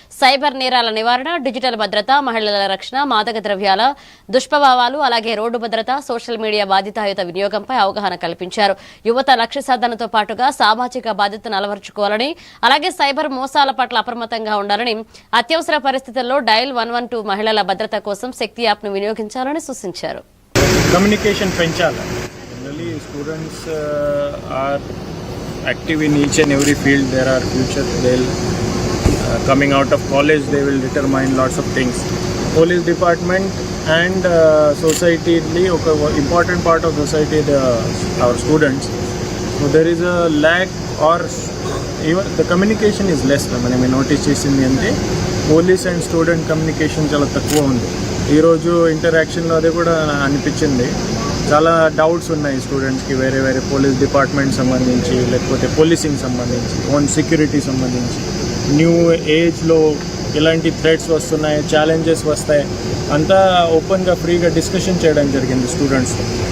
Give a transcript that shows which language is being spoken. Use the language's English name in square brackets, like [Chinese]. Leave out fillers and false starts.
[Telugu] Cyber నేరాల నివారణ, digital భద్రత, మహిళల రక్షణ, మాదక ద్రవ్యాల దుష్ప్రభావాలు, అలాగే రోడ్డు భద్రత, సోషల్ మీడియా బాధ్యతాయుత వినియోగంపై అవగాహన కల్పించారు. యువత లక్ష్య సాధనతో పాటుగా సామాజిక బాధ్యతను అలవర్చుకోవాలని, అలాగే సైబర్ మోసాల పట్ల అప్రమత్తంగా ఉండాలని, అత్యవసర పరిస్థితుల్లో డయల్ 112 మహిళల భద్రత కోసం శక్తి యాప్ను వినియోగించాలని సూచించారు. Communication పెంచాలి. [English] Generally, students are active in each and every field. There are future. They'll coming out of college, they will determine lots of things. Police department and society, important part of society, our students. So there is a lack or even the communication is less. [Telugu] మనం notice చేసింది అంటే [English] police and student communication [Telugu] చాలా తక్కువ ఉంది. ఈరోజు ఇంటరాక్షన్లో అది కూడా అనిపించింది. చాలా డౌట్స్ ఉన్నాయి స్టూడెంట్స్కి వేరే వేరే పోలీస్ డిపార్ట్మెంట్ సంబంధించి, లేకపోతే పోలీసింగ్ సంబంధించి, ఓన్ సెక్యూరిటీ సంబంధించి, న్యూ ఏజ్లో ఎలాంటి థ్రెట్స్ వస్తున్నాయి, ఛాలెంజెస్ వస్తాయి, అంతా ఓపెన్గా ఫ్రీగా డిస్కషన్ చేయడం జరిగింది స్టూడెంట్స్తో.